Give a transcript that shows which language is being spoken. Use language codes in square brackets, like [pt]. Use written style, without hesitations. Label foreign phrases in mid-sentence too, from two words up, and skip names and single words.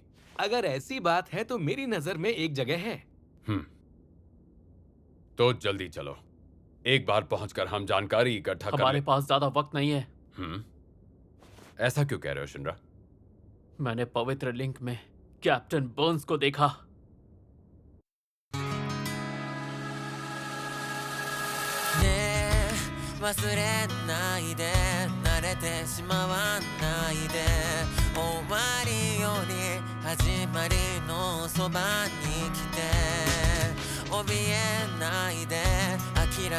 [hi] अगर ऐसी बात है तो मेरी नजर में एक जगह है। तो जल्दी चलो। एक बार पहुंचकर हम जानकारी इकट्ठा कर हमारे पास ज्यादा वक्त नहीं है। ऐसा क्यों कह रहे हो शिनरा? मैंने पवित्र लिंक में कैप्टन बर्न्स को देखा। [ja] ねえ忘れないで慣れてしまわないで終わりより始まりのそばに来て怯えないで諦